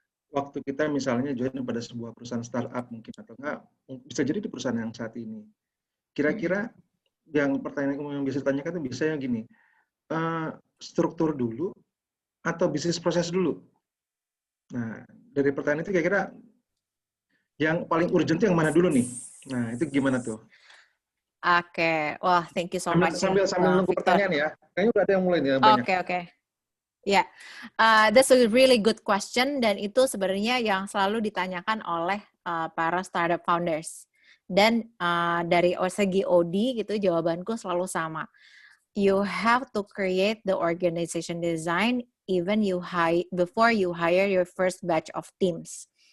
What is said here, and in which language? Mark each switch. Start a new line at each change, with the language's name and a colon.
Indonesian: Waktu kita misalnya join pada sebuah perusahaan startup mungkin atau enggak, bisa jadi di perusahaan yang saat ini. Kira-kira yang pertanyaan umum yang bisa ditanyakan itu biasanya gini, struktur dulu atau bisnis proses dulu? Nah, dari pertanyaan itu kira-kira yang paling urgent yang mana dulu nih? Nah, itu gimana tuh?
English: Oke, wah thank you so much.
Indonesian: Sambil nunggu pertanyaan ya. Kayaknya udah ada yang mulai nih banyak. Oke. Ya,
English: that's a really good question,
Indonesian: dan itu sebenarnya yang selalu ditanyakan oleh para startup founders. Dan dari segi OD gitu, jawabanku selalu sama.
English: You have to create the organization design even before you hire your first batch of teams.